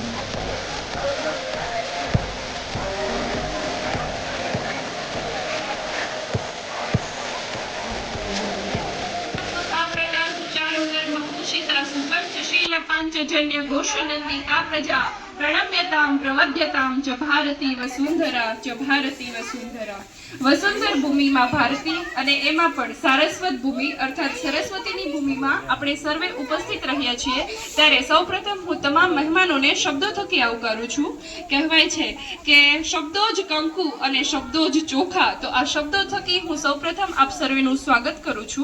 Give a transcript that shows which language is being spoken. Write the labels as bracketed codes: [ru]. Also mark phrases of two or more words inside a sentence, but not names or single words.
[sa] पांचजन्य घोषनन्दी का प्रजा प्रणम्यतां प्रवध्यतां च भारती वसुंधरा च भारती वसुंधरा। [gu] वसुंधर ભૂમિમાં ભારતી અને એમાં પણ સારસ્વત ભૂમિ અર્થાત સરસ્વતીની ભૂમિમાં આપણે સર્વે ઉપસ્થિત રહ્યા છીએ ત્યારે સૌપ્રથમ હું તમામ મહેમાનોને શબ્દો થકી આવકારું છું। કહેવાય છે કે શબ્દો જ કંકુ અને શબ્દો જ ચોખા, તો આ શબ્દો થકી હું સૌપ્રથમ આપ સર્વેનું સ્વાગત કરું છું।